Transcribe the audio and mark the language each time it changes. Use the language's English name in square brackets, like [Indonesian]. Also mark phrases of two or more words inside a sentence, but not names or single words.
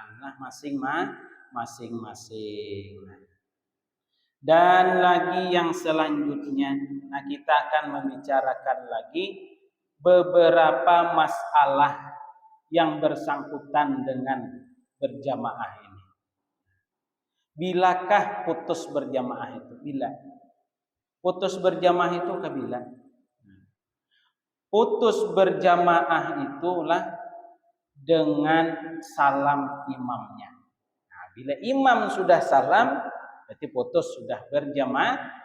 [Indonesian] Nah, masing-masing. Dan lagi yang selanjutnya, nah kita akan membicarakan lagi beberapa masalah yang bersangkutan dengan berjamaah ini. Bilakah putus berjamaah itu? Bila? Putus berjamaah itu kabila? Putus berjamaah itulah dengan salam imamnya. Nah, bila imam sudah salam, berarti putus sudah berjamaah.